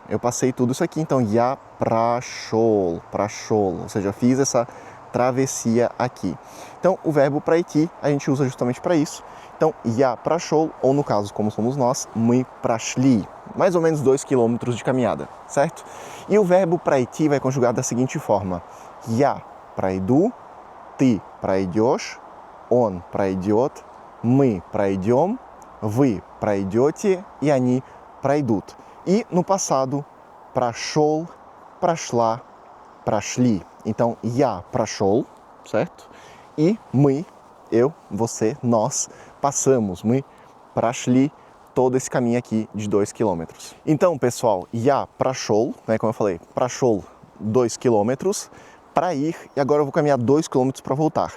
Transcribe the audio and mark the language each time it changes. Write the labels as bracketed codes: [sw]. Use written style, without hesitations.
[pt] Eu passei tudo isso aqui, então [ru] я прошел, [pt] ou seja, eu fiz essa travessia aqui. Então, o verbo пройти a gente usa justamente para isso. Então, [ru] я прошел, [pt] ou no caso, como somos nós, [ru] мы прошли. [pt] Mais ou menos 2 km de caminhada, certo? E o verbo пройти vai conjugar da seguinte forma. [ru] Я пройду, ты пройдешь, он пройдет, мы пройдем, вы пройдете и они пройдут. [pt] E no passado, [ru] прошел, прошла, прошли. [pt] Então, [ru] я прошел, [pt] certo? E мы, eu, você, nós, passamos, [ru] мы прошли [pt] todo esse caminho aqui de 2 km. Então, pessoal, [ru] я прошел, [pt] né, como eu falei, [ru] прошел [pt] 2 km para ir e agora eu vou caminhar 2 km para voltar.